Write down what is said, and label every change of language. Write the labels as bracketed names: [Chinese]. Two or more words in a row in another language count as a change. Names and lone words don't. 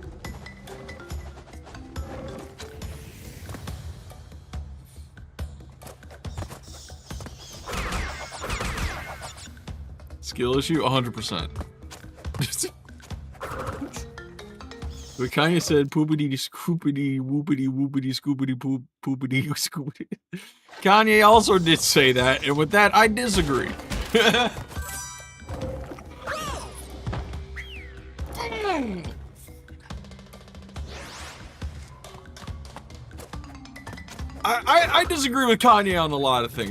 [English] Skill issue, 100%. But Kanye said poopity scoopity whoopity whoopity scoopity poop poopity scoopity. Kanye also did say that, and with that, I disagree. I disagree with Kanye on a lot of things.